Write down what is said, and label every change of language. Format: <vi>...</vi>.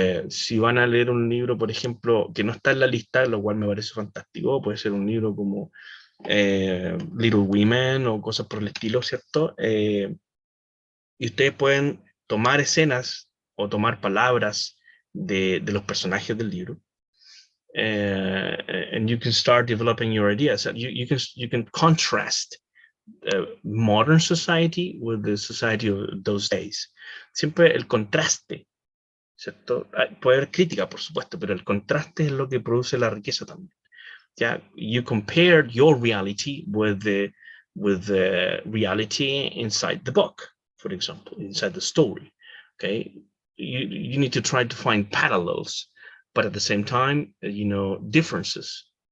<es>Si van a leer un libro, por ejemplo, que no está en la lista, lo cual me parece fantástico, puede ser un libro como Little Women o cosas por el estilo, ¿cierto? Y ustedes pueden tomar escenas o tomar palabras de los personajes del libro.</es> <en>And you can start developing your ideas. You can contrast modern society with the society of those days.</en> <es>Siempre el contraste, ¿cierto? Puede haber crítica, por supuesto, pero el contraste es lo que produce la riqueza también.</es> <en>Yeah, you compared your reality with the reality inside the book, for example, inside the story. Okay, you need to try to find parallels, but at the same time, differences.</en>